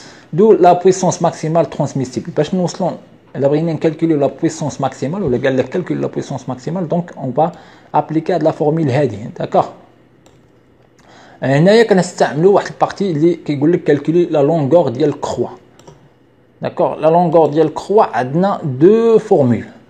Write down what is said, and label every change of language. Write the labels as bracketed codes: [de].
[fr] D'où la puissance maximale transmissible. Parce que nous allons calculer la puissance maximale ou calculer la puissance maximale, donc on va appliquer la formule هذه. D'accord. [ar] هنايا كنستعملوا واحد البارتي اللي كيقول لك [fr] calculer la longueur [ar] ديال الكروا. [fr] D'accord, la longueur de la croix a deux formules.